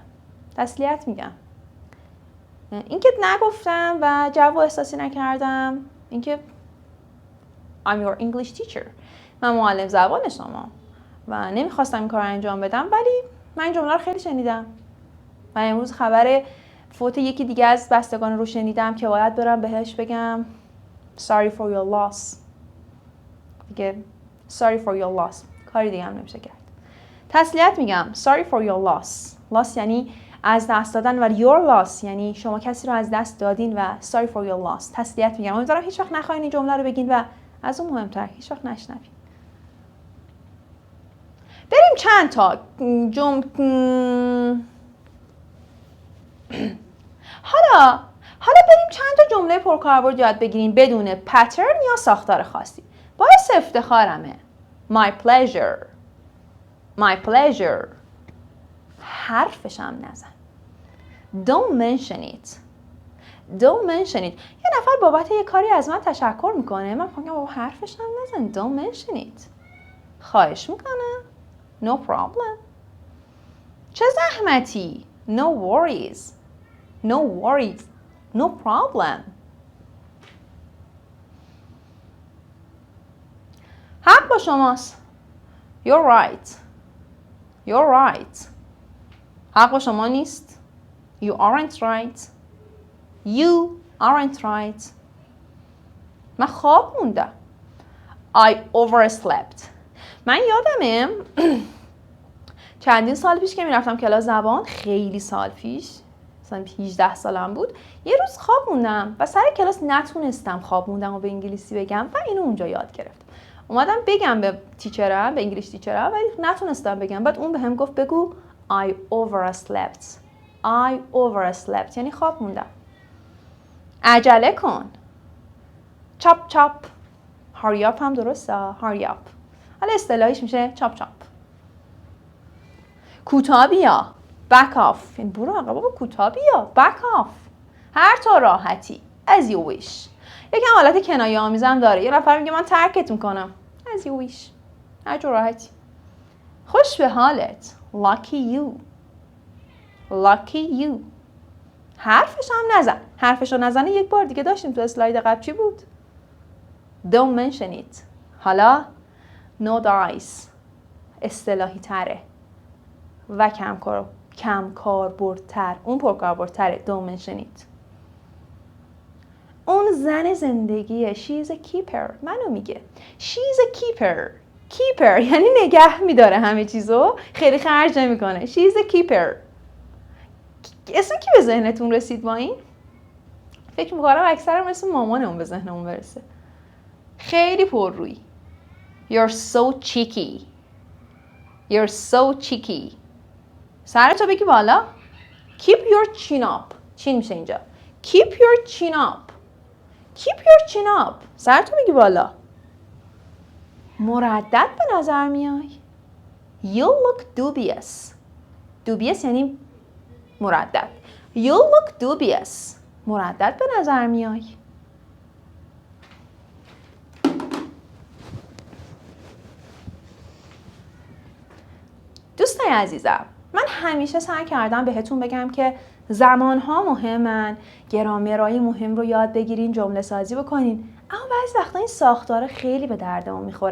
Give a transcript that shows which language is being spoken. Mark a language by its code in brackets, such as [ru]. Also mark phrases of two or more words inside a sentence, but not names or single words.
[fa] تسلیت میگم. اینکه نگفتم و جو احساسی نکردم، اینکه [en] I'm your English teacher. [fa] من معلم زبان شما و نمیخواستم این کار رو انجام بدم، ولی من این جمله رو خیلی شنیدم و امروز خبر فوت یکی دیگه از بستگان رو شنیدم که باید برم بهش بگم [en] sorry for your loss. دیگه sorry for your loss. [fa] کاری دیگه هم نمیشه کرد. تسلیت میگم. [en] sorry for your loss. [fa] loss یعنی از دست دادن و [en] your loss [fa] یعنی شما کسی رو از دست دادین و [en] sorry for your loss. [fa] تسلیت میگم. امیدوارم هیچ وقت نخواین این جمله رو بگین و از اون مهمتر هیچ وقت نشنوین. بریم چند تا حالا بریم چند تا جمله پرکاربرد یاد بگیریم بدون پترن یا ساختار خاصی. باعث افتخارمه. [en] My pleasure. My pleasure. [fa] حرفش هم نزن. [en] Don't mention it. Don't mention it. [fa] یه نفر بابت یه کاری از من تشکر میکنه، من میگم بابا حرفش هم نزن. [en] Don't mention it. [fa] خواهش میکنم. [en] No problem. [fa] چه زحمتی. [en] No worries. No worries. No problem. [fa] حق با شماست. [en] You're right. You're right. [fa] حق با شما نیست. [en] You aren't right. You aren't right. [fa] من خواب موندم. [en] I overslept. [fa] من یادمه چندین سال پیش که میرفتم کلاس زبان، خیلی سال پیش، مثلا 18 سالم بود، یه روز خواب موندم و سر کلاس نتونستم خواب موندم و به انگلیسی بگم و اینو اونجا یاد گرفتم. اومدم بگم به تیچرم، به انگلیش تیچرم، ولی نتونستم بگم. بعد اون بهم گفت بگو [en] I overslept. I overslept [fa] یعنی خواب موندم. عجله کن. [en] chop chop. hurry up هم درسته. hurry up. [fa] حالا اصطلاحیش میشه [en] chop chop. [fa] کوتاه بیا. [en] back off. [fa] یعنی برو آقا بابا کوتاه بیا. [en] back off. [fa] هر طور راحتی. [en] as you wish. [fa] یکم حالت کنایه آمیزم داره. یه نفر میگه من ترکت میکنم. [en] as you wish. [fa] هر طور راحتی. خوش به حالت. [en] lucky you. lucky you. [fa] حرفش هم نزن. حرفش رو نزنه یک بار دیگه داشتیم تو اسلاید قبل چی بود؟ [en] Don't mention it. حالا no dice. [fa] اصطلاحی تره و کم کاربردتر. اون پرکاربردتره. [en] Don't mention it. [fa] اون زن زندگیه. [en] She is a keeper. [fa] منو میگه. [en] She is a keeper. [fa] Keeper یعنی نگه میداره همه چیزو. خیلی خرج نمیکنه. [en] She is a keeper. [fa] اسم کی به ذهنتون رسید با این؟ فکر میکنم اکثر مثل مامانمون به ذهنمون برسه. خیلی پررویی. [en] You're so cheeky. You're so cheeky. [fa] سرتو بگی بالا. [en] Keep your chin up. [fa] چین میشه اینجا. [en] Keep your chin up. Keep your chin up. [fa] سرتو بگی بالا. مردد به نظر میای. [en] You look dubious. [fa] Dubious یعنی مردد. [en] You look dubious. [fa] مردد به نظر میای. دوستای عزیزم، من همیشه سعی کردم بهتون بگم که زمانها مهمن، گرامرهای مهم رو یاد بگیرین، جمله سازی بکنین، اما بعضی وقتا این ساختاره خیلی به دردمون میخوره.